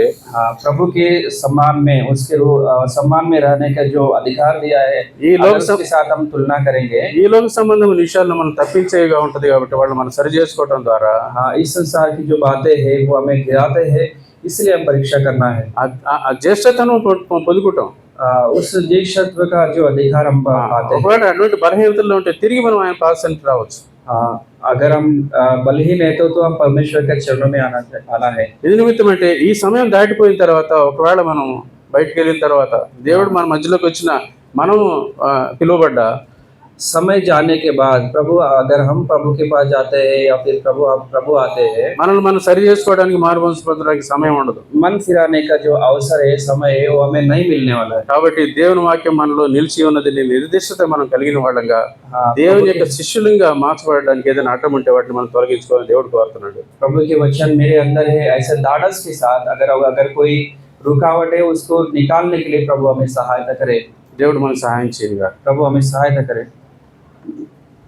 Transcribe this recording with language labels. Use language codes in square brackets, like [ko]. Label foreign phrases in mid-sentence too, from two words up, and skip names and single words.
[hi] प्रभु के सम्मान में उसके सम्मान में रहने का जो अधिकार दिया है ये लोग अगर उसके साथ हम तुलना करेंगे। [te] ఈ లోక సంబంధమైన విషయాలను మనం తప్పించేవిగా ఉంటది కాబట్టి వాళ్ళు మనం సరి చేసుకోవడం ద్వారా [hi] हाँ, इस संसार की जो बातें हैं वो हमें गिराते हैं, इसलिए हम परीक्षा करना है। [te] ఆ జ్యేష్ఠతను పొందుకుంటాం. [hi] उस ज्येष्ठत्व का जो अधिकार हम पाते हैं। [te] ఒకవేళ అటువంటి బలహీనతల్లో ఉంటే తిరిగి మనం ఆయన పాదానికి రావచ్చు. [hi] हाँ, अगर हम बलहीन है तो हम परमेश्वर के चरणों में आना है। [te] ఇది నిమిత్తం అంటే ఈ సమయం దాటిపోయిన తర్వాత ఒకవేళ మనం బయటకు వెళ్ళిన తర్వాత దేవుడు మన మధ్యలోకి వచ్చిన మనము పిలువబడ్డా [hi] समय जाने के बाद अगर हम प्रभु के पास जाते हैं या फिर प्रभु आते हैं, [te] మనల్ని మనం సరి చేసుకోవడానికి మారుమనసు పొందడానికి సమయం ఉండదు. [hi] मन फिराने का जो अवसर है, समय है, वो हमें नहीं मिलने वाला है। [te] కాబట్టి దేవుని వాక్యం మనలో నిలిచి ఉన్నది నిర్దిష్టత మనం కలిగిన వాళ్ళంగా దేవుని యొక్క శిష్యులుగా మార్చబడడానికి ఏదైనా అడ్డం ఉంటే వాటిని మనం తొలగించుకోవాలని దేవుడు కోరుతున్నాడు. [hi] प्रभु के वचन मेरे अंदर है, ऐसे दाढ़स के साथ अगर कोई रुकावट है उसको निकालने के लिए प्रभु हमें सहायता करे। [te] దేవుడు మనకు సహాయం చేయగా [hi] प्रभु हमें सहायता करे।